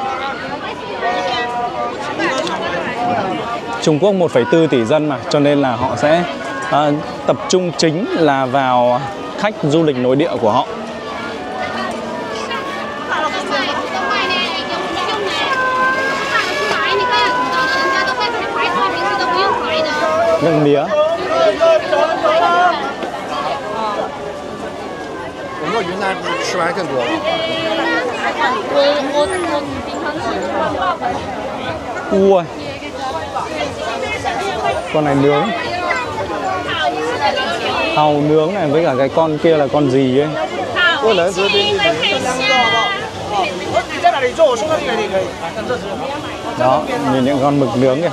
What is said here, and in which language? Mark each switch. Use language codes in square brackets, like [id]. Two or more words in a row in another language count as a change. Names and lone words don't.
[vi] Trung Quốc 1,4 tỷ dân mà, cho nên là họ sẽ tập trung chính là vào khách du lịch nội địa của họ. Nước mía. [zh] 我们云南吃完更多。 [vi] Ui, con này nướng. Hàu nướng này, với cả cái con kia là con gì ấy. Đó, nhìn những con mực nướng kìa.